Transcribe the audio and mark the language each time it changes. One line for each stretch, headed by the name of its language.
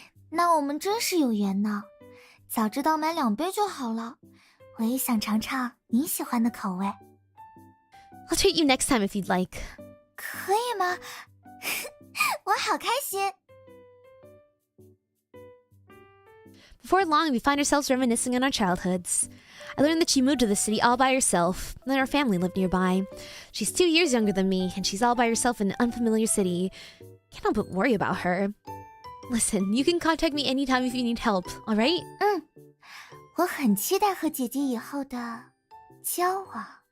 Chinese: 那我们真是有缘呢，早知道买2杯就好了。我也想尝尝你喜欢的口味。
English: I'll treat you next time if you'd like.
Chinese: 可以吗？我好开心。
English: Before long, we find ourselves reminiscing on our childhoods. I learned that she moved to the city all by herself, and that her family lived nearby. She's 2 years younger than me, and she's all by herself in an unfamiliar city. Can't help but worry about her. Listen, you can contact me anytime if you need help, alright?
Chinese: 我很期待和姐姐以后的交往。